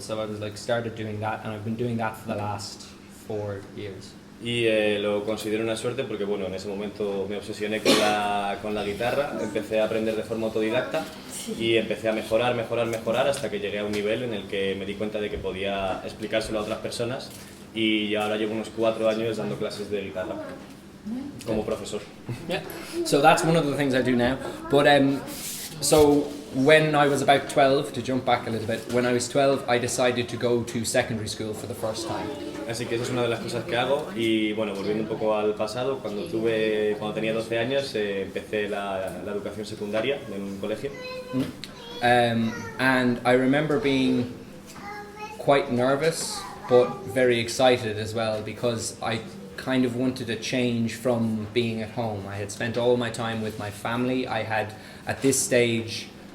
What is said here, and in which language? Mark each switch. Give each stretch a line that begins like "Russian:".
English: So I was like, started doing that, and I've been doing that for the last 4 years.
Spanish: Y lo considero una suerte porque, bueno, en ese momento me obsesioné con la guitarra, empecé a aprender de forma autodidacta y empecé a mejorar hasta que llegué a un nivel en el que me di cuenta de que podía explicárselo a otras personas, y ahora llevo unos 4 años dando clases de guitarra como profesor.
English: Yeah, so that's one of the things I do now. But so when I was about 12, to jump back a little bit, when I was 12, I decided to go to secondary school for the first time.
Spanish: Así que esa es una de las cosas que hago, y bueno, volviendo un poco al pasado, cuando tenía 12 años empecé la educación secundaria en un colegio.
English: And I remember being quite nervous but very excited as well, because I kind of wanted a change from being at home. I had spent all my time with my family. I had, at this stage,